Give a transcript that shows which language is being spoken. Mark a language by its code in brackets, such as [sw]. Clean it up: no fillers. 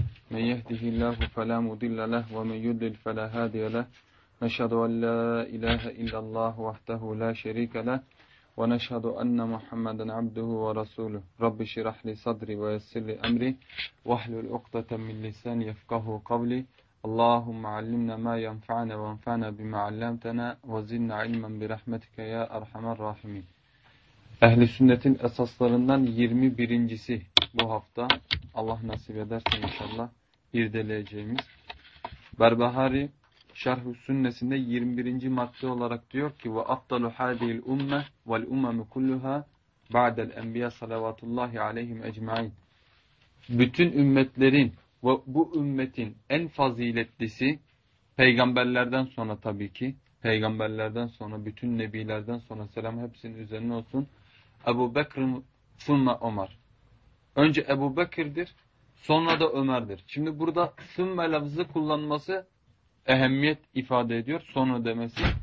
[ar] من يهده الله فلا مضل له ومن يضلل فلا هادي له نشهد أن لا إله إلا الله وحده لا شريك له ونشهد أن محمدا عبده ورسوله رب اشرح لي صدري ويسر لي أمري واحلل عقدة من لساني يفقهوا قولي اللهم علمنا ما ينفعنا وانفعنا بما علمتنا وزدنا علما برحمتك يا أرحم الراحمين. [tr] Ehl-i Sünnet'in esaslarından 21.'si bu hafta Allah nasip ederse inşallah irdeleyeceğimiz. Berbahari Şerh-ü Sünnesinde 21. madde olarak diyor ki: [ar] وَأَفْضَلُ هَذِهِ الْاُمَّةِ وَالْاُمَمُ كُلُّهَا بَعْدَ الْاَنْبِيَةِ صَلَوَاتُ اللّٰهِ عَلَيْهِمْ اَجْمَعِينَ. [tr] Bütün ümmetlerin ve bu ümmetin en faziletlisi peygamberlerden sonra, tabii ki peygamberlerden sonra, bütün nebilerden sonra, selam hepsinin üzerine olsun, Ebu Bekr sümme Ömer. Önce Ebu Bekir'dir, sonra da Ömer'dir. Şimdi burada sümme lafzı kullanması ehemmiyet ifade ediyor, sonra demesi.